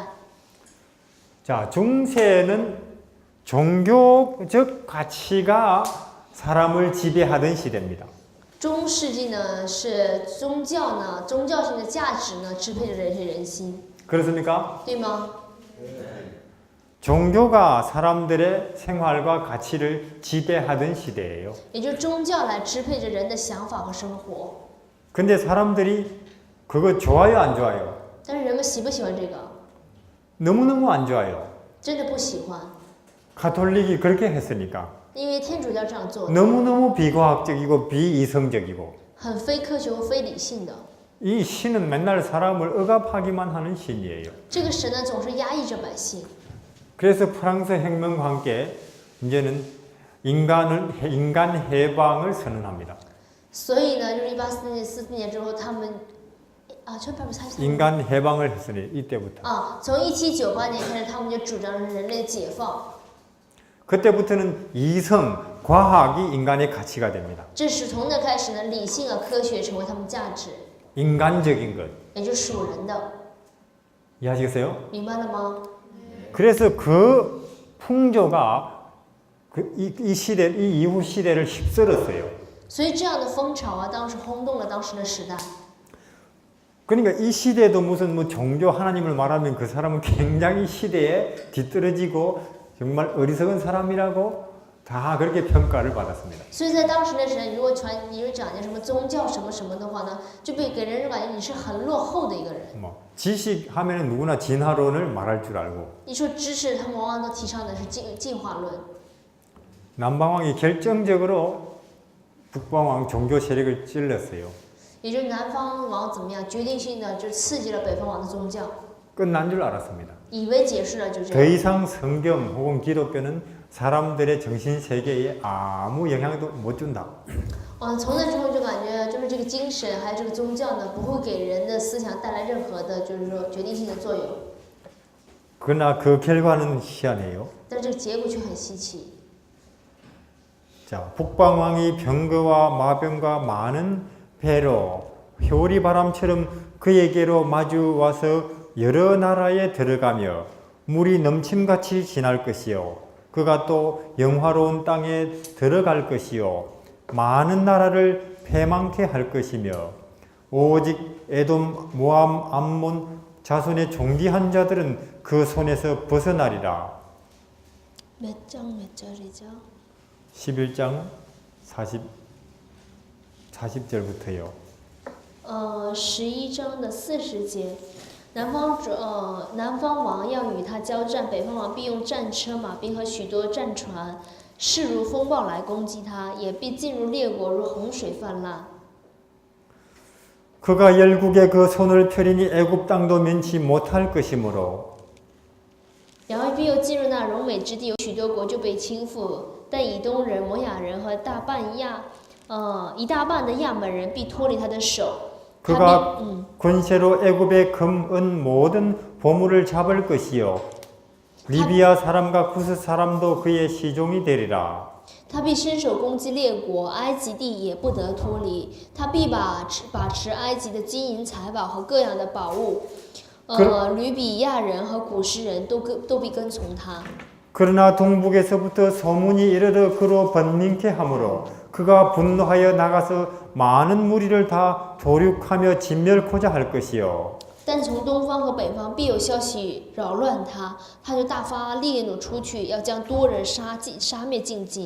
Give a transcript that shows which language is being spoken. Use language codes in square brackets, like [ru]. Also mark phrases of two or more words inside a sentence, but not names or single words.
[ko] 자, 중세는 종교적 가치가 사람을 지배하던 시대입니다. [zh] 中世纪呢是宗教性的价值呢支配着这些人心， [ko] 그렇습니까? [zh] 对吗？ [ko] 종교가 사람들의 생활과 가치를 지배하던 시대예요. [zh] 也就是宗教来支配着人的想法和生活。 [ko] 근데 사람들이 그거 좋아요, 안 좋아요? [zh] 但是人们喜不喜欢这个？ [ko] 너무너무 안 좋아요. [zh] 真的不喜欢， [ko] 가톨릭이 그렇게 했으니까. [zh] 因为天主教这样做的， [ko] 너무너무 비과학적이고 비이성적이고 [zh] 很非科学和非理性的。 [ko] 이 신은 맨날 사람을 억압하기만 하는 신이에요. [zh] 这个神呢总是压抑着百姓。 [ko] 그래서 프랑스 혁명과 함께 이제는 인간 해방을 선언합니다. [zh] 所以呢，就是1844年之后，他们1843 [ko] 인간 해방을 했으니 이때부터. [zh] 从1798年开始，他们就主张人类解放。 [ko] 그때부터는 이성, 과학이 인간의 가치가 됩니다. [zh] 这是从那开始呢，理性和科学成为他们价值， [ko] 인간적인 것. [zh] 也就是属人的， [ko] 이해하시겠어요? [zh] 明白了吗？ [ko] 그래서 그 풍조가 이 시대, 이 이후 시대를 휩쓸었어요. [zh] 所以这样的风潮啊，当时轰动了当时的时代。 [ko] 그러니까 이 시대도 무슨 뭐 종교 하나님을 말하면 그 사람은 굉장히 시대에 뒤떨어지고 정말 어리석은 사람이라고 다 그렇게 평가를 받았습니다. [zh] 所以在当时的时代，如果你就讲究什么宗教什么什么的话呢，就被给人感觉你是很落后的一个人。 [ko] 뭐 지식하면은 누구나 진화론을 말할 줄 알고 [zh] 一说知识，他们往往都提倡的是进化论。 [ko] 남방왕이 결정적으로 북방왕 종교 세력을 찔렀어요. [zh] 也就是南方王怎么样，决定性的就刺激了北方王的宗教， [ko] 끝난 줄 알았습니다. [zh] 以为解释了就这 더 样。 [ko] 이상 성경 혹은 기독교는 사람들의 정신 세계에 아무 영향도 못 준다. [zh] 从那之后就感觉，就是这个精神还有这个宗教呢，不会给人的思想带来任何的，就是说决定性的作用。 [ko] 그러나 그 결과는 희한해요. [zh] 但是这个结果却很稀奇。 [ko] 자, 북방왕이 병거와 마병과 많은 배로 효리바람처럼 그에게로 마주 와서 여러 나라에 들어가며 물이 넘침같이 지날 것이요 그가 또 영화로운 땅에 들어갈 것이요 많은 나라를 패망케 할 것이며 오직 에돔, 모함, 암몬 자손의 존귀한 자들은 그 손에서 벗어나리라. 몇 장 몇 절이죠? 11장 40절부터요. [zh] 11 章的40节，南方王要与他交战，北方王必用战车、马兵和许多战船，势如风暴来攻击他，也必进入列国如洪水泛滥。 [ko] 그가 열국에 그 손을 펴리니 애굽 땅도 면치 못할 것이므로 [zh] 然后必又进入那荣美之地，有许多国就被倾覆，但以东人、摩亚人和一大半的亚门人必脱离他的手。 [ko] 그가 권세로 애굽의 금, 은 모든 보물을 잡을 것이요 리비아 사람과 구스 사람도 그의 시종이 되리라. [zh] 他必伸手攻击列国，埃及地也不得脱离。他必把持埃及的金银财宝和各样的宝物。吕比亚人和古实人都必跟从他。 [ko] 그러나 동북에서부터 소문이 이르러 그로 번민케 하므로 그가 분노하여 나가서 많은 무리를 다 도륙하며 진멸코자 할 것이요. [zh] 但从东方和北方必有消息扰乱他，他就大发烈怒出去，要将多人杀灭尽尽。